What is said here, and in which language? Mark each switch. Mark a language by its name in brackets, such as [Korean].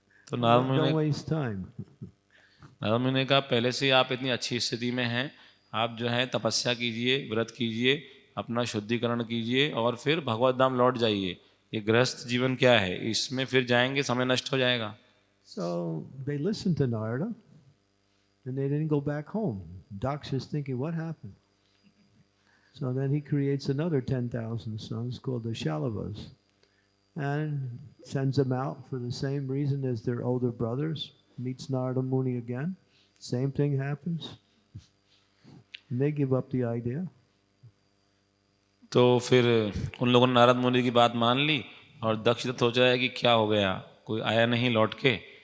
[Hindi] तो नारद मुनि [English] Don't waste time. [Hindi] Narad मुनि ने कहा पहले से आप इतनी अच्छी स्थिति में हैं, आप जो है तपस्या कीजिए, व्रत कीजिए, अपना शुद्धिकरण कीजिए, और फिर भगवत धाम लौट जाइए। ये गृहस्थ जीवन क्या है, इसमें फिर जाएंगे समय नष्ट हो जाएगा। [English] So they listened to Narada, and they didn't go back home. Daksha is thinking, what happened? So then he creates another 10,000 sons called the Shalavas, and sends them out for the same reason as their older brothers. Meets Narada Muni again. Same thing happens. And they give up the idea. [Hindi] तो फिर उन लोगों ने नारद मुनि की बात मान ली, और दक्ष तो सोच रहा है कि क्या हो गया, कोई आया नहीं लौट के।